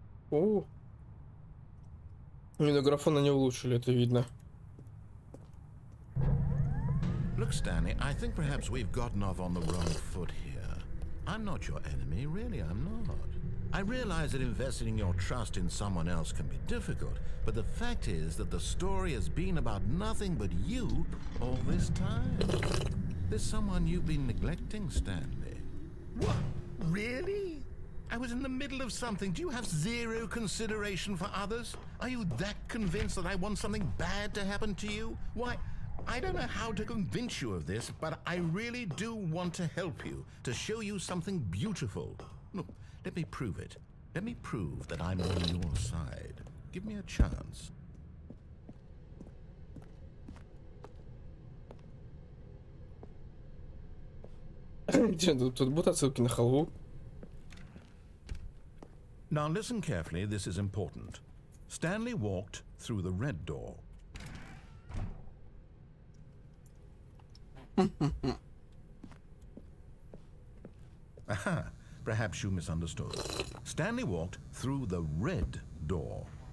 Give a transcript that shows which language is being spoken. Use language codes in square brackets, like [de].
[ru] О, именно графона не улучшили, это видно. [en] Look, Stanley, I think perhaps we've gotten off on the wrong foot here. I'm not your enemy, really, I'm not. I realize that investing your trust in someone else can be difficult, but the fact is that the story has been about nothing but you all this time. There's someone you've been neglecting, Stanley. What? Really? I was in the middle of something. Do you have zero consideration for others? Are you that convinced that I want something bad to happen to you? Why, I don't know how to convince you of this, but I really do want to help you, to show you something beautiful. Look, let me prove it. Let me prove that I'm on your side. Give me a chance. [ru] Тут будут отсылки на халву. [en] Now listen carefully, this is important. Stanley walked through the red door. Aha, perhaps you misunderstood. Stanley walked through the red door.